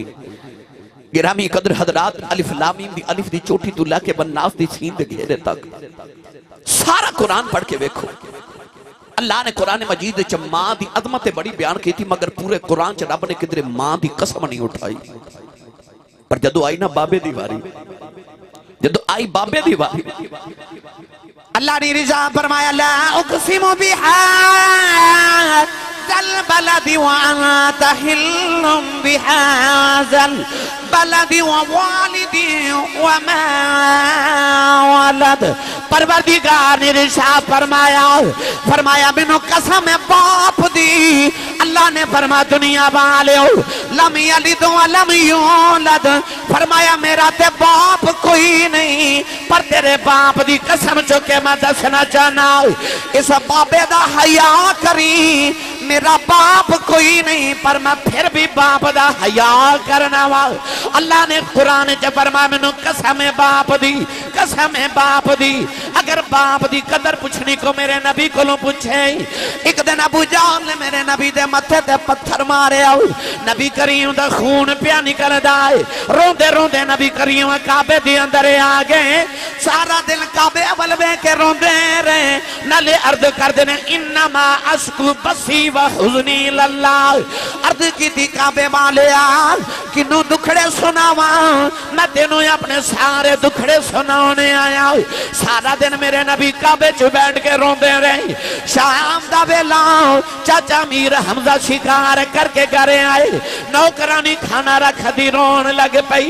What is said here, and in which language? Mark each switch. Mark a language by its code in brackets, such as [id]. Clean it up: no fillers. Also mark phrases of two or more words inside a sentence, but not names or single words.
[pa] ਗਿਰਾਮੀ ਕਦਰ ਹਜ਼ਰਾਤ, ਅਲਿਫ਼ ਲਾਮ ਮੀਮ ਦੀ ਅਲਿਫ਼ ਦੀ ਚੋਟੀ ਤੋ ਲੈਕੇ ਬੰਨਾਸ ਦੀ ਸੀਨ ਦੇ ਘੇਰੇ ਤਕ ਸਾਰਾ ਕੁਰਾਨ ਪੜ੍ਹ ਕੇ ਵੇਖੋ। ਅੱਲਾਹ ਨੇ ਕੁਰਾਨ ਮਜੀਦ ਚ ਮਾਂ ਦੀ ਅਜ਼ਮਤ ਬੜੀ ਬਯਾਨ ਕੀ ਥੀ, ਮਗਰ ਪੂਰੇ ਕੁਰਾਨ ਚ ਰੱਬ ਨੇ ਕਿਧਰੇ ਮਾਂ ਦੀ ਕਸਮ ਨਹੀਂ ਉਠਾਈ। ਪਰ ਜਦੋਂ ਆਈ ਨਾ ਬਾਬੇ ਦੀ ਵਾਰੀ, ਜਦੋਂ ਆਈ ਬਾਬੇ ਦੀ ਵਾਰੀ, ਅੱਲਾਹ ਨੇ ਰਿਜ਼ਾ ਫ਼ਰਮਾਇਆ [ar] لا أقسم بهذا البلد و أنت حل بهذا البلد و والد و ما ولد. [pa] ਪਰਵਰਦਿਗਾਰ ਨੇ ਇਰਸ਼ਾਦ ਫ਼ਰਮਾਇਆ ਮੈਨੂੰ ਕਸਮ ਹੈ ਬਾਪ ਦੀ। ਅੱਲਾਹ ਨੇ ਫ਼ਰਮਾ ਦੁਨੀਆ ਵਾਲੇ [ar] لم يلد و لم يولد, [pa] ਫ਼ਰਮਾਇਆ ਮੇਰਾ ਤੇ ਬਾਪ ਕੋਈ ਨਹੀਂ, ਪਰ ਤੇਰੇ ਬਾਪ ਦੀ ਕਸਮ ਚੁੱਕੇ ਮੈਂ ਦੱਸਣਾ ਚਾਹਣਾ ਇਸ ਬਾਬੇ ਦਾ ਹਯਾ ਕਰੀ। ਮੇਰਾ ਬਾਪ ਕੋਈ ਨਹੀਂ ਪਰ ਮੈਂ ਫਿਰ ਭੀ ਬਾਪ ਦਾ ਹਯਾ ਕਰਨਾ ਵਾ। ਅੱਲਾਹ ਨੇ ਕੁਰਾਨ ਚ ਫ਼ਰਮਾਇਆ ਮੈਨੂੰ ਕਸਮ ਹੈ ਬਾਪ ਦੀ, ਕਸਮ ਹੈ ਬਾਪ ਦੀ। ਅਗਰ ਬਾਪ ਦੀ ਕਦਰ ਪੁੱਛਣੀ ਕੋ ਮੇਰੇ ਨਬੀ ਕੋਲੋਂ ਪੁੱਛੇ। ਏਕ ਦਿਨ ਅਬੂ ਜਹਲ ਨੇ ਮੇਰੇ ਨਬੀ ਦੇ ਮੱਥੇ ਤੇ ਪੱਥਰ ਮਾਰੇ, ਨਬੀ ਕਰੀਮ ਦਾ ਖ਼ੂਨ ਪਿਆ ਨਿਕਲਦਾ ਹੈ। ਰੋਂਦੇ ਰੋਂਦੇ ਨਬੀ ਕਰੀਮ ਕਾਬੇ ਦੇ ਅੰਦਰ ਆ ਗਏ, ਸਾਰਾ ਦਿਨ ਕਾਬੇ ਅਵਲ ਵੇ ਕੇ ਰੋਂਦੇ ਰਹੇ, ਨਾਲੇ ਅਰਜ਼ ਕਰਦੇ ਨੇ [ar] إنما أشكو بثي و حزني لله. [pa] ਅਰਜ਼ ਕੀਤੀ ਕਾਬੇ ਵਾਲੇ ਯਾਰ ਕਿਨੂੰ ਦੁਖੜੇ ਸੁਣਾਵਾ, ਮੈਂ ਤੇਨੂੰ ਅਪਣੇ ਸਾਰੇ ਦੁਖੜੇ ਸੁਣਾਨੇ ਆਇਆ। ਸਾਰਾ ਦਿਨ ਮੇਰੇ ਨਬੀ ਕਾਬੇ ਚ ਬੈਠ ਕੇ ਰੋਂਦੇ ਰਹੇ। ਸ਼ਾਮ ਦਾ ਵੇਲਾ ਚਾਚਾ ਮੀਰ ਹਮਜ਼ਾ ਸ਼ਿਕਾਰ ਕਰਕੇ ਘਰ ਆਏ, ਨੌਕਰਾਣੀ ਖਾਣਾ ਰੱਖ ਦੀ, ਰੋਣ ਲੱਗ ਪਈ।